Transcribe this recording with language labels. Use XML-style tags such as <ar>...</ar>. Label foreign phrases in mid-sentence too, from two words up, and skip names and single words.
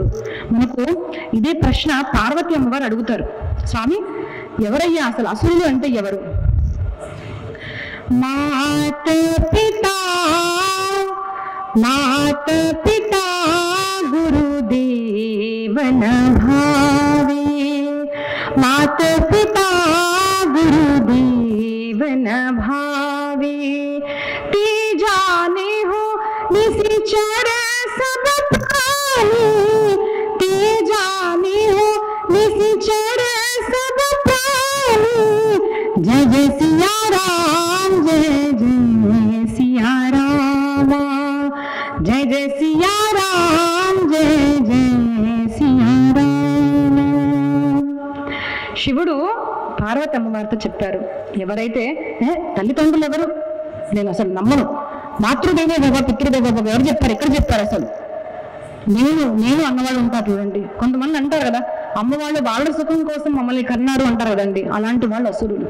<te>మనకు ఇదే ప్రశ్న పార్వతి అమ్మవారు అడుగుతారు, స్వామి ఎవరయ్యా అసలు అసురుడు అంటే ఎవరు?</te> <awa>मात पिता गुरुदेवन भावे, मात पिता गुरुदेवन भावे, ते जाने हो निश्चर सब प्राणी, ते जाने हो निश्चर सब प्राणी, जय जय सिया राम, जय जय सिया राम, जय जय सिया राम, जय जय सिया राम.</awa> <te>శివుడు పార్వతి అమ్మవారితో చెప్పారు, ఎవరైతే తల్లిదండ్రులు ఎవరు నేను అసలు నమ్మను,</te> <sa>మాతృదేవో భవ పితృదేవో భవ</sa> <te>ఎవరు చెప్పారు, ఎక్కడ చెప్పారు? అసలు నేను అన్నవాళ్ళు ఉంటారు చూడండి. కొంతమంది అంటారు కదా, అమ్మవాళ్ళు వాళ్ళ సుఖం కోసం మమ్మల్ని కన్నారు అంటారు కదండి, అలాంటి వాళ్ళు అసురులు.</te>